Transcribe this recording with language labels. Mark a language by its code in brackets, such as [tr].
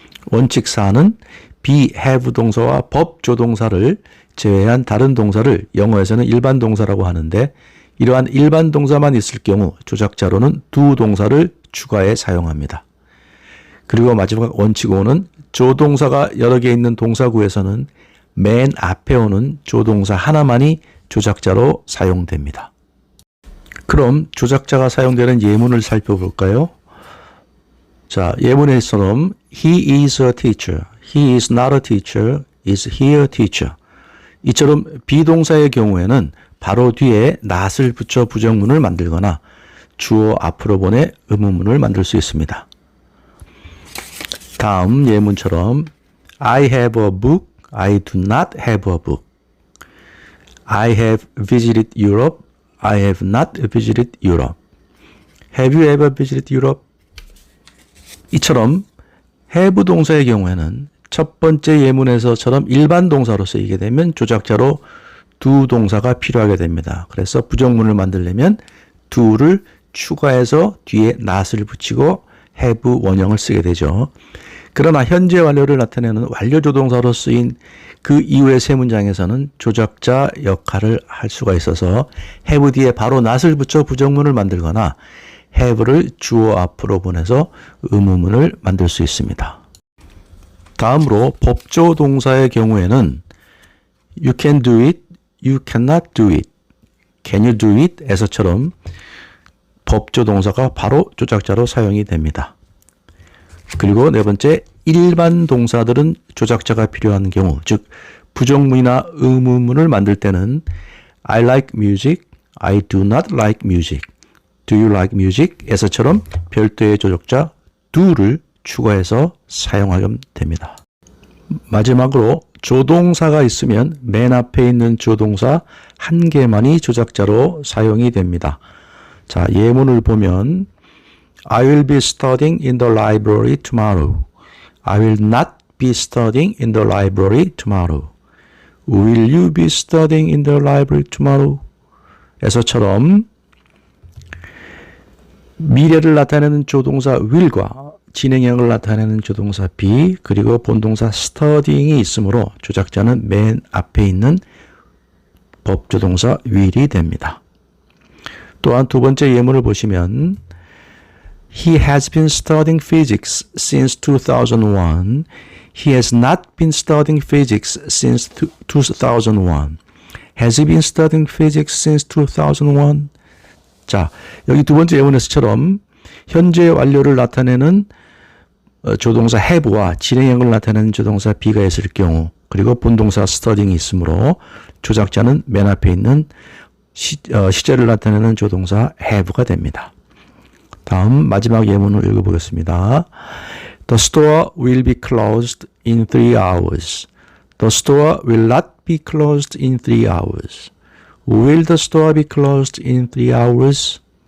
[ko] 원칙 4는 be, have 동사와 법조동사를 제외한 다른 동사를 영어에서는 일반 동사라고 하는데 이러한 일반 동사만 있을 경우 조작자로는 do 동사를 추가해 사용합니다. 그리고 마지막 원칙 5는 조동사가 여러 개 있는 동사구에서는 맨 앞에 오는 조동사 하나만이 조작자로 사용됩니다. 그럼 조작자가 사용되는 예문을 살펴볼까요? 자, 예문에서는 [en] He is a teacher, he is not a teacher, is he a teacher. [ko] 이처럼 비동사의 경우에는 바로 뒤에 not을 붙여 부정문을 만들거나 주어 앞으로 보내 의문문을 만들 수 있습니다. 다음 예문처럼 [en] I have a book, I do not have a book. I have visited Europe, I have not visited Europe. Have you ever visited Europe? [ko] 이처럼 have 동사의 경우에는 첫 번째 예문에서처럼 일반 동사로 쓰이게 되면 조작자로 do 동사가 필요하게 됩니다. 그래서 부정문을 만들려면 do를 추가해서 뒤에 not을 붙이고 have 원형을 쓰게 되죠. 그러나 현재 완료를 나타내는 완료 조동사로 쓰인 그 이후의 세 문장에서는 조작자 역할을 할 수가 있어서 have 뒤에 바로 not을 붙여 부정문을 만들거나 have를 주어 앞으로 보내서 의문문을 만들 수 있습니다. 다음으로 법조 동사의 경우에는 [en] you can do it, you cannot do it, can you do it [ko] 에서처럼 법조 동사가 바로 조작자로 사용이 됩니다. 그리고 네 번째, 일반 동사들은 조작자가 필요한 경우, 즉 부정문이나 의문문을 만들 때는 [en] I like music, I do not like music, [ko] do you like music 에서처럼 별도의 조작자 do를 추가해서 사용하면 됩니다. 마지막으로 조동사가 있으면 맨 앞에 있는 조동사 한 개만이 조작자로 사용이 됩니다. 자, 예문을 보면 [en] I will be studying in the library tomorrow. I will not be studying in the library tomorrow. Will you be studying in the library tomorrow? [ko] 에서처럼 미래를 나타내는 조동사 will과 진행형을 나타내는 조동사 be 그리고 본동사 studying이 있으므로 조작자는 맨 앞에 있는 법조동사 will이 됩니다. 또한 두 번째 예문을 보시면 [en] He has been studying physics since 2001. He has not been studying physics since 2001. Has he been studying physics since 2001? [ko] 자, 여기 두 번째 예문에서처럼 현재 완료를 나타내는 조동사 have와 진행형을 나타내는 조동사 be가 있을 경우 그리고 본동사 studying이 있으므로 조작자는 맨 앞에 있는 시제를 나타내는 조동사 have가 됩니다. 다음 마지막 예문을 읽어보겠습니다. [en] The store will be closed in 3 hours. The store will not be closed in 3 hours. Will the store be closed in 3 hours?